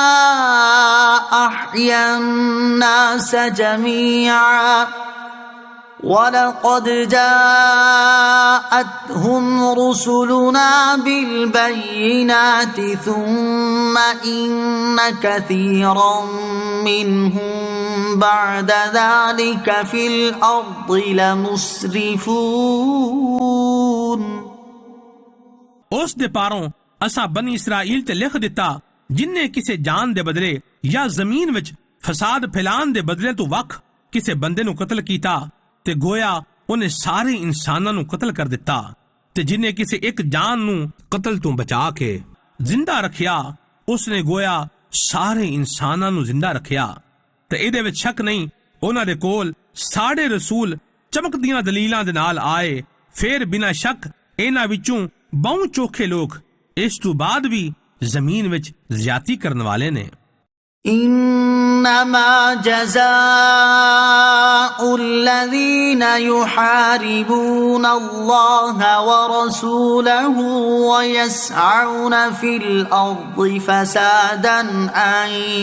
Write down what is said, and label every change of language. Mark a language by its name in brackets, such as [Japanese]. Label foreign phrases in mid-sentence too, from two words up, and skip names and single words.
[Arabic] أحيا الناس جميعا ولقد جاءتهم رسلنا بالبينات ثم إن كثيرا منهم بعد ذلك في الأرض لمسرفون [Punjabi] ਉਸ ਦੇ ਪਾਰੋਂ ਅਸਾਂ ਬਨੀ ਇਸਰਾਈਲ ਤੇ ਲਿਖ ਦਿੱਤਾ ਜਿਨਨੇ ਕਿਸੇ ਜਾਨ ਦੇ ਬਦਲੇ ਜਾਂ ਜ਼ਮੀਨ ਵਿੱਚ ਫਸਾਦ ਫੈਲਾਣ ਦੇ ਬਦਲੇ ਤੋਂ ਵੱਖ ਕਿਸੇ ਬੰਦੇ ਨੂੰ ਕਤਲ ਕੀਤਾ ਤੇ ਗੋਇਆ ਉਹਨੇ ਸਾਰੇ ਇਨਸਾਨਾਂ ਨੂੰ ਕਤਲ ਕਰ ਦਿੱਤਾ ਤੇ ਜਿਨਨੇ ਕਿਸੇ ਇੱਕ ਜਾਨ ਨੂੰ ਕਤਲ ਤੋਂ ਬਚਾ ਕੇ ਜ਼ਿੰਦਾ ਰੱਖਿਆ ਉਸਨੇ ਗੋਇਆ ਸਾਰੇ ਇਨਸਾਨਾਂ ਨੂੰ ਜ਼ਿੰਦਾ ਰੱਖਿਆ ਤੇ ਇਹਦੇ ਵਿੱਚ ਸ਼ੱਕ ਨਹੀਂ ਉਹਨਾਂ ਦੇ ਕੋਲ ਸਾਡੇ ਰਸੂਲ ਚਮਕਦੀਆਂ ਦਲੀਲਾਂ ਦੇ ਨਾਲ ਆਏ ਫਿਰ ਬਿਨਾਂ ਸ਼ੱਕ ਇਹਨਾਂ ਵਿੱਚੋਂ ਬਹੁ ਚੋਖੇ ਲੋਕ ਇਸ ਤੋਂ ਬਾਅਦ ਵੀ ਜ਼ਮੀਨ ਵਿੱਚ ਜ਼ਿਆਦਤੀ ਕਰਨ ਵਾਲੇ ਨੇ [Arabic] إنما جزاء الذين يحاربون الله ورسوله ويسعون في الأرض فسادا أن